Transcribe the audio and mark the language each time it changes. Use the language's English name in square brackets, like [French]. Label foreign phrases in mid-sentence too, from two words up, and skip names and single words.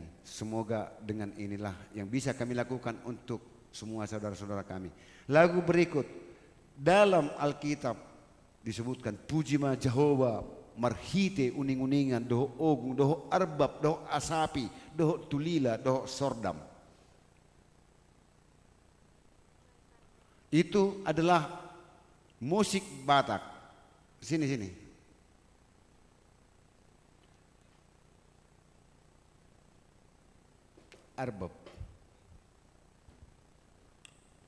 [Indonesian] Semoga dengan inilah yang bisa kami lakukan untuk semua saudara-saudara kami. Lagu berikut dalam Alkitab disebutkan [Batak Toba] puji ma Jehovah marhite uning-uningan doho ogung doho arbab doho asapi doho tulila doho sordam. [Indonesian] Itu adalah musik Batak. Sini. Arbab.